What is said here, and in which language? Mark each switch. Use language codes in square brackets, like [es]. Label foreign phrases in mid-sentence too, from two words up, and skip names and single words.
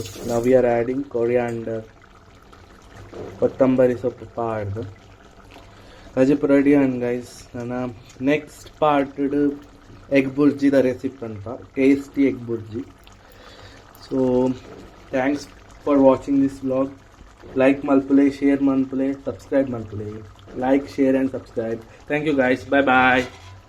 [en] Now we are adding coriander, [tcy] ಕೊತ್ತಂಬರಿ ಸೊಪ್ಪು ಪಾಡ್ದು ಕಜಿಪ್ ರೆಡಿ. [en] And guys [tcy] ನನ್ನ [en] next part [tcy] ಎಗ್ ಬುರ್ಜಿದ ರೆಸಿಪಿ ಅಂತ, ಟೇಸ್ಟಿ ಎಗ್ ಬುರ್ಜಿ. [en] So thanks for watching this vlog. [tcy] ಲೈಕ್ ಮಲ್ಪುಲೆ, ಶೇರ್ ಮಲ್ಪುಲೆ, ಸಬ್ಸ್ಕ್ರೈಬ್ ಮಲ್ಪುಲೆ. [en] Like, share and subscribe. Thank you guys. Bye bye.